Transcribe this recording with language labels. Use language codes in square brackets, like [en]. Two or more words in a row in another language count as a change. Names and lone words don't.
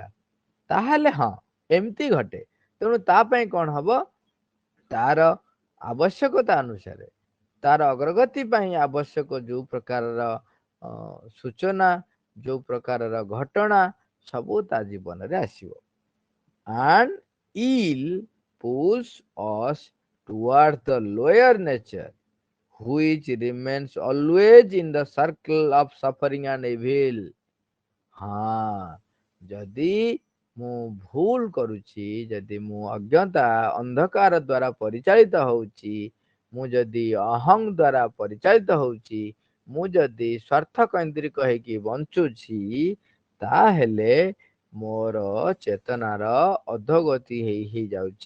[or] ତାହେଲେ ହଁ, ଏମିତି ଘଟେ। ତେଣୁ ତା ପାଇଁ କଣ ହବ, ତାର ଆବଶ୍ୟକତା ଅନୁସାରେ, ତାର ଅଗ୍ରଗତି ପାଇଁ ଆବଶ୍ୟକ ଯୋଉ ପ୍ରକାରର ସୂଚନା, ଯୋଉ ପ୍ରକାରର ଘଟଣା, ସବୁ ତା ଜୀବନରେ ଆସିବ। [en] and ill pulls us toward the lower nature, which remains always in the circle of suffering and evil. [or] ହଁ, ଯଦି ମୁଁ ଭୁଲ କରୁଛି, ଯଦି ମୁଁ ଅଜ୍ଞତା ଅନ୍ଧକାର ଦ୍ଵାରା ପରିଚାଳିତ ହଉଛି, ମୁଁ ଯଦି ଅହଂ ଦ୍ଵାରା ପରିଚାଳିତ ହଉଛି, ମୁଁ ଯଦି ସ୍ୱାର୍ଥ କୈନ୍ଦ୍ରିକ ହେଇକି ବଞ୍ଚୁଛି, ତାହେଲେ ମୋର ଚେତନାର ଅଧୋଗତି ହେଇଯାଉଛି।